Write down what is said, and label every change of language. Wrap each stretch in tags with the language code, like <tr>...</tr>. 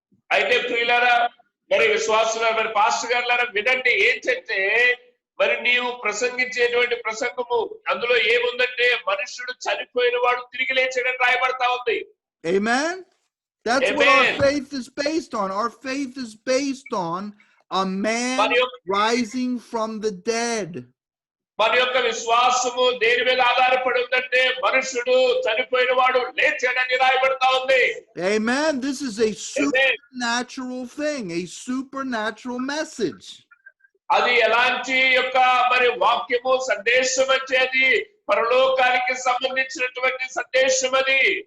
<te>అయితే ప్రియులారా, మరి విశ్వాసులారా, మరి పాస్టర్ గారులారా వినండి. ఏంటంటే మరి నీవు ప్రసంగించేటువంటి ప్రసంగము అందులో ఏముందంటే మనుషుడు చనిపోయిన వాడు తిరిగి లేచాడని రాయబడతా ఉంది.</te> <en>Amen. That's what our faith is based on. Our faith is based on a man rising from the dead.</en> <te>మన యొక్క విశ్వాసము దేని మీద ఆధారపడి ఉందంటే మనుషుడు చనిపోయిన వాడు లేచాడని రాయబడతా ఉంది.</te> <en>Amen. This is a supernatural thing, a supernatural message.</en> <te>అది ఎలాంటి యొక్క మరి వాక్యము సందేశం అంటే అది పరలోకానికి సంబంధించినటువంటి సందేశం అది.</te>